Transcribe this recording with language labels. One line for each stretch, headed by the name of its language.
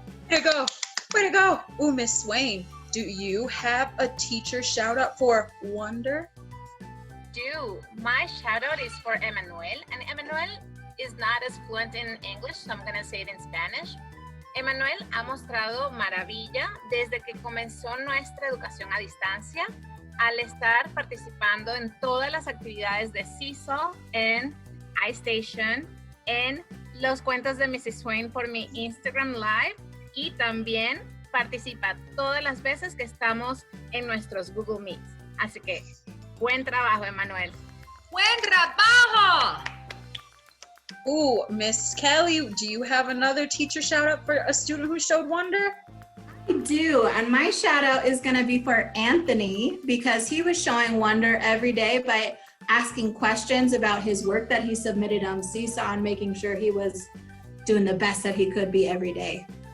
English: Way to go. Way to go. Miss Swain, do you have a teacher shout out for Wonder? My shout out is for Emmanuel, and Emmanuel is not as fluent in English, so I'm going to say it in Spanish.
Spanish: Emmanuel ha mostrado maravilla desde que comenzó nuestra educación a distancia al estar participando en todas las actividades de Seesaw, en iStation, en los cuentos de Mrs. Swain por mi Instagram Live y también participa todas las veces que estamos en nuestros Google Meets. Así que, buen trabajo, Emmanuel. ¡Buen trabajo!
English: Miss Kelly, do you have another teacher shout out for a student who showed wonder? I do, and my shout out is going to be for Anthony because he was showing wonder every day by asking questions about his work that he submitted on Seesaw and making sure he was doing the best that he could be every day.